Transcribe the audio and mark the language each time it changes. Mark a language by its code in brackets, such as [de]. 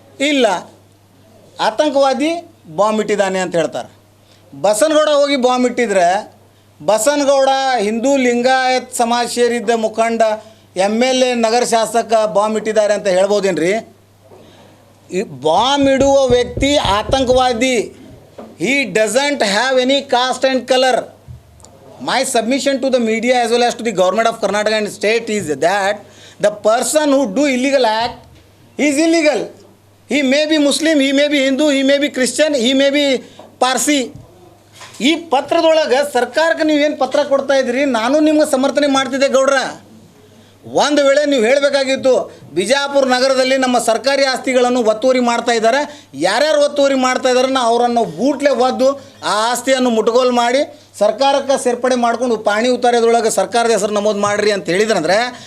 [kn] ಇಲ್ಲ, ಆತಂಕವಾದಿ ಬಾಂಬ್ ಇಟ್ಟಿದ್ದಾನೆ ಅಂತ ಹೇಳ್ತಾರೆ. ಬಸನಗೌಡ ಹೋಗಿ ಬಾಂಬ್ ಇಟ್ಟಿದ್ರೆ ಬಸನಗೌಡ ಹಿಂದೂ ಲಿಂಗಾಯತ್ ಸಮಾಜ ಸೇರಿದ್ದ ಮುಖಂಡ MLA ನಗರ ಶಾಸಕ ಬಾಂಬ್ ಇಟ್ಟಿದ್ದಾರೆ ಅಂತ ಹೇಳ್ಬೋದೇನ್ರಿ? ಈ ಬಾಂಬ್ ಇಡುವ ವ್ಯಕ್ತಿ ಆತಂಕವಾದಿ. [en] He doesn't have any caste and color. My submission to the media as well as to the government of Karnataka and state is that the person who do illegal act is illegal. He may be Muslim, he may be Hindu, he may be Christian, he may be Parsi. [kn] ಈ ಪತ್ರದೊಳಗೆ ಸರ್ಕಾರಕ್ಕೆ ನೀವೇನು ಪತ್ರ ಕೊಡ್ತಾ ಇದ್ದೀರಿ, ನಾನು ನಿಮ್ಗೆ ಸಮರ್ಥನೆ ಮಾಡ್ತಿದ್ದೆ ಗೌಡ್ರ. ಒಂದು ವೇಳೆ ನೀವು ಹೇಳಬೇಕಾಗಿತ್ತು ಬಿಜಾಪುರ ನಗರದಲ್ಲಿ ನಮ್ಮ ಸರ್ಕಾರಿ ಆಸ್ತಿಗಳನ್ನು ಒತ್ತುವರಿ ಮಾಡ್ತಾ ಇದ್ದಾರೆ, ಯಾರ್ಯಾರು ಒತ್ತುವರಿ ಮಾಡ್ತಾ ಇದ್ದಾರೆ ಅವರನ್ನು ಬೂಟ್ಲೆ ಒದ್ದು ಆ ಆಸ್ತಿಯನ್ನು ಮುಟ್ಗೋಲು ಮಾಡಿ ಸರ್ಕಾರಕ್ಕೆ ಸೇರ್ಪಡೆ ಮಾಡ್ಕೊಂಡು ಪಾಣಿ ಉತ್ತಾರದೊಳಗೆ ಸರ್ಕಾರದ ಹೆಸರು ನಮೂದು ಮಾಡಿರಿ ಅಂತ ಹೇಳಿದ್ರಂದ್ರೆ,